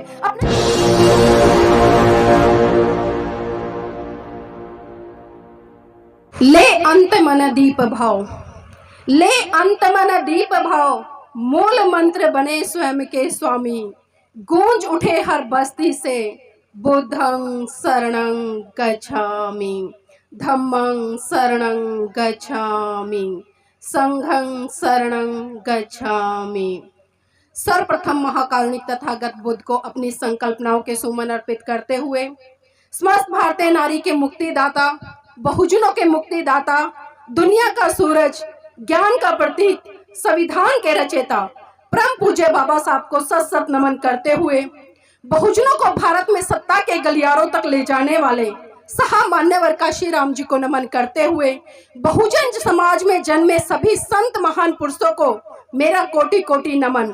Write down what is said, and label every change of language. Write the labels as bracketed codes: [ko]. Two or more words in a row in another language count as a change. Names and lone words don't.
[hi] अपने ले अंत मन दीप भाव, ले अंत मन दीप भाव, मूल मंत्र बने स्वयं के स्वामी। गूंज उठे हर बस्ती से, [pi] बुद्धं शरणं गच्छामि, धम्मं शरणं गच्छामि, संघं शरणं गच्छामि। [hi] सर्वप्रथम महाकारुणिक तथागत बुद्ध को अपनी संकल्पनाओं के सुमन अर्पित करते हुए समस्त भारतीय नारी के मुक्तिदाता, बहुजनों के मुक्तिदाता, दुनिया का सूरज, ज्ञान का प्रतीक, संविधान के रचयिता परम पूज्य बाबा साहब को सत सत नमन करते हुए, बहुजनों को भारत में सत्ता के गलियारों तक ले जाने वाले मान्यवर काशी राम जी को नमन करते हुए, बहुजन समाज में जन्मे सभी संत महान पुरुषों को मेरा कोटि कोटि नमन।